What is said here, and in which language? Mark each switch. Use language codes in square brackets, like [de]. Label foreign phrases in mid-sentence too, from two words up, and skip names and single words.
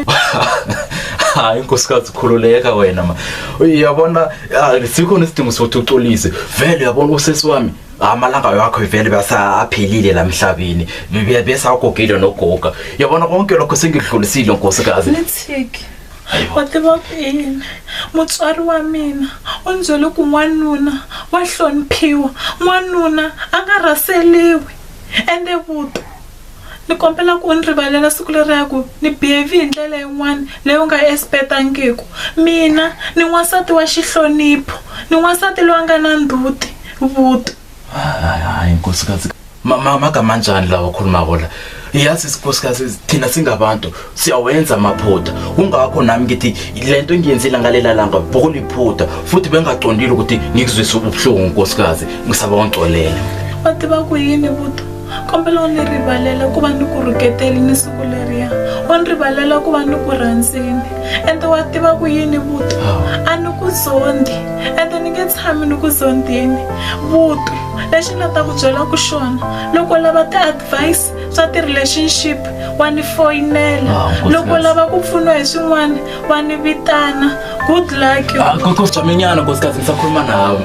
[zu] Hayi nkosikazi khululeka wena ma. Uyabona sikho nesidingo sokuthi uxolise. Vele uyabona usesi wami amalanga yakho vele basa aphelile la emhlabeni. Besa ukugila nogoga. Yabona konke lokho sengidlulisile nkosikazi. Letsiki. Wathi bapini. [ts] Mutswari wa mina unzwele ku n'wanuna wa hloniphiwa. N'wanuna angaraseliwi. Ende buto. Ni kombela ku nrivalela siku leri yaku ni behave indlela yin'wana leyi nga expectangiku. Mina ni n'wansati wa xihlonipho. Ni n'wansati loyi nga na nduti. Buto. [zu] Hayi nkosikazi mama kamanjani lawa khuluma bona yazi nkosikazi thina singabantu siyawenza amaphutha ungakho nami ngithi lento engiyenzile ngalela langa bokuliphutha futhi bengaqondile ukuthi ngikuzwisa ubuhlungu nkosikazi ngisaba ongcolele. [ts] Wathi bakuyini buto kombela u ni rivalela ku va ni ku rhuketeli ni siku leriya wa ni rivalela ku va ni ku rhandzini ende wa tiva ku yini Vuto a ni ku zondi ende ni nge tshami ni ku zondini Vuto lexi nga ta ku byela ku xona loko lava ti-advice swa ti-relationship wa ni foyinela loko lava ku pfuniwa hi swin'wana wa ni vitana [en] good luck [zu] Kosijamenyana nkosikazi ngisakhuluma nawe.